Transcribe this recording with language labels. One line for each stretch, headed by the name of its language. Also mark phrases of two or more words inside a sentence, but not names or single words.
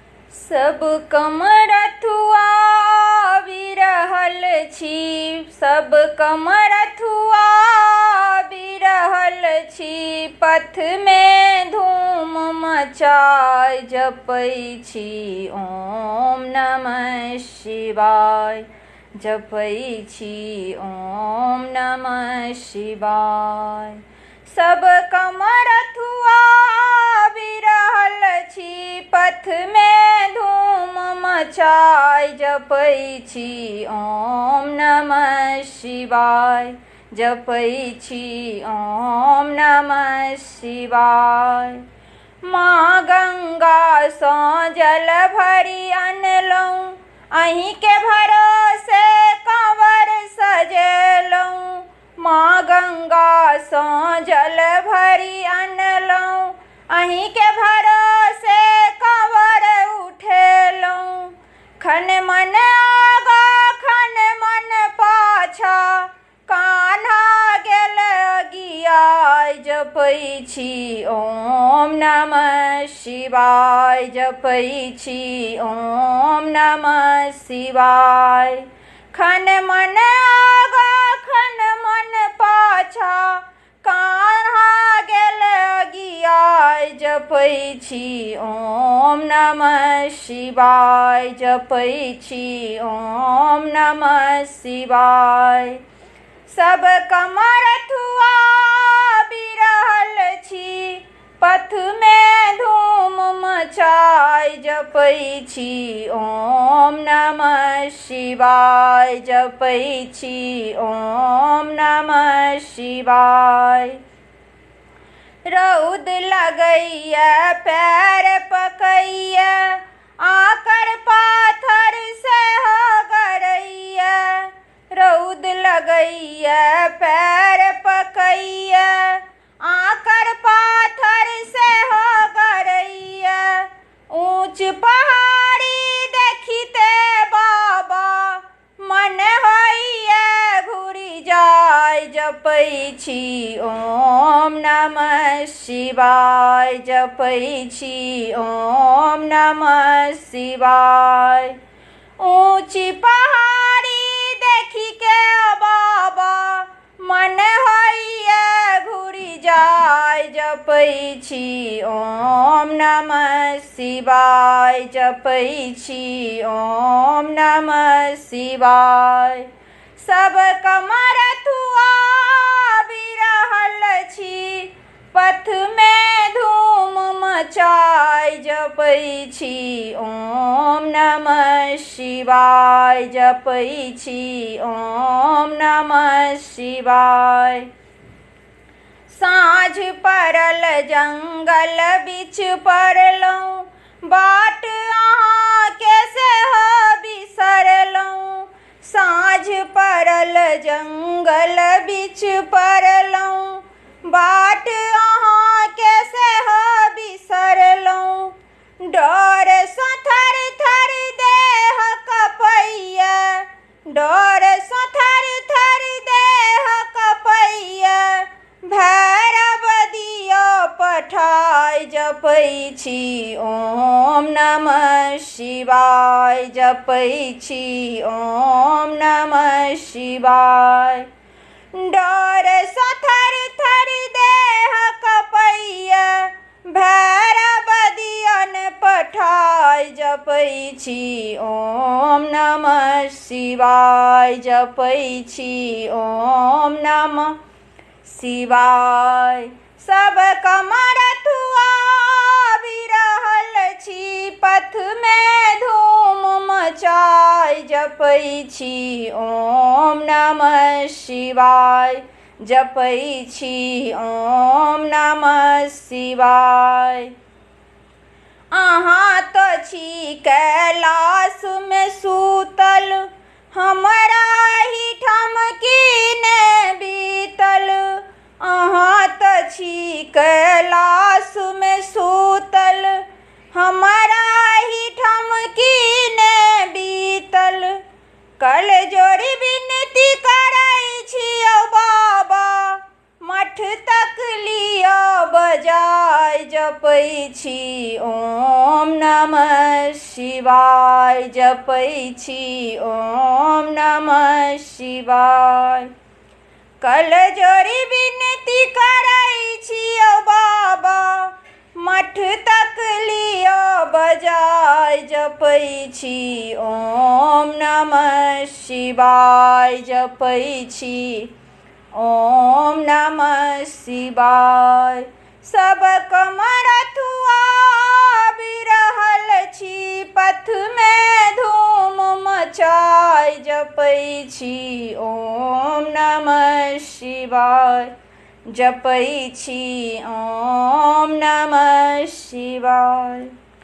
Maithili: सब कमरथुआ बिरहल छी, सब कमरथुआ बिरहल छी। पथ में धूम मचाय जपै छी
Sanskrit: ओम नमः शिवाय,
Maithili: जपै छी
Sanskrit: ओम नमः शिवाय।
Maithili: सब कमरथुआ बिरहल छी, पथ में धूम मचाय जपै छी
Sanskrit: ओम नमः शिवाय,
Maithili: जपै छी
Sanskrit: ओम नमः शिवाय।
Maithili: माँ गंगा सँ जल भरि अनलहुँ, अहीं के भरोसे कांवर सजेलहुँ। माँ गंगा सँ जल भरि अनलहुँ, अहीं के भरोसे कांवर उठेलहुँ। खन मन आगा खन मन पाछा, कान्हा गेल अगियाय जपै छी
Sanskrit: ओम नमः शिवाय,
Maithili: जपै छी
Sanskrit: ओम नमः शिवाय।
Maithili: खन मन आगा खन मन पाछा, कान्हा गेल अगियाय जपै छी
Sanskrit: ओम नमः शिवाय,
Maithili: जपै छी
Sanskrit: ओम नमः शिवाय।
Maithili: सब कमरथुआ बिरहल छी, पथ में धूम मचाय जपै छी
Sanskrit: ओम नमः शिवाय,
Maithili: जपै छी
Sanskrit: ओम नमः शिवाय।
Maithili: रौद लगैया पैर पकैया, आकर पाथर से गरैया। रौद लगैया पैर पकैया, आकर पाथर से गरैया। ऊंच पहाड़ी देखिते बाबा, मन होइया घुरि जाय जपै छी
Sanskrit: ओम नमः शिवाय,
Maithili: जपै छी
Sanskrit: ओम नमः शिवाय।
Maithili: ऊंची पहाड़ी देखी के बाबा, मन होइया घुरि जाय जपै छी
Sanskrit: ओम नमः शिवाय,
Maithili: जपै छी
Sanskrit: ओम नमः शिवाय।
Maithili: सब कमरथुआ बिरहल छी, पथ में धूम मचाय जपै छी
Sanskrit: ओम नमः शिवाय,
Maithili: जपै छी
Sanskrit: ओम नमः शिवाय।
Maithili: साँझ पड़ल जंगल बीच पड़लहुँ, बाट अहाँ के सेहो बिसरलहुँ। साँझ पड़ल जंगल बीच पड़लहुँ, बाट अहाँ के सेहो बिसरलहुँ। डर सँ थर थर देह कपैया, डर सँ थर थर देह कपैया। भैरव दियौ पठाय जपै छी
Sanskrit: ओम नमः शिवाय,
Maithili: जपै छी
Sanskrit: ओम नमः शिवाय।
Maithili: डर सँ थर थर देह कपैया, भैरव दियौन पठाय जपै छी
Sanskrit: ओम नमः शिवाय,
Maithili: जपै छी
Sanskrit: ओम नमः शिवाय।
Maithili: सब कमरथुआ बिरहल छी, पथ में धूम मचाय जपै छी
Sanskrit: ओम नमः शिवाय,
Maithili: जपै छी
Sanskrit: ओम नमः शिवाय।
Maithili: अहाँ तो छी कैलाश में सूतल, हमरा ही ठाम कीने बीतल। अहाँ तो छी कैलाश में सूतल, हमरा ही ठाम कीने बीतल। कल जोड़ी विनती करै छियौ बाबा, मठ तक लियौ बजाय जपै छी
Sanskrit: ओम ओम नमः शिवाय
Maithili: जपै छी
Sanskrit: ओम नमः शिवाय।
Maithili: कल जोरी विनती करै छियो बाबा, मठ तक लियो बजाय जपै छी
Sanskrit: ओम नमः शिवाय
Maithili: जपै छी
Sanskrit: ओम नमः शिवाय।
Maithili: सब कमरथुआ बिरहल छी, पथ में धूम मचाय जपै छी
Sanskrit: ओम नमः शिवाय
Maithili: जपै छी
Sanskrit: ओम नमः शिवाय।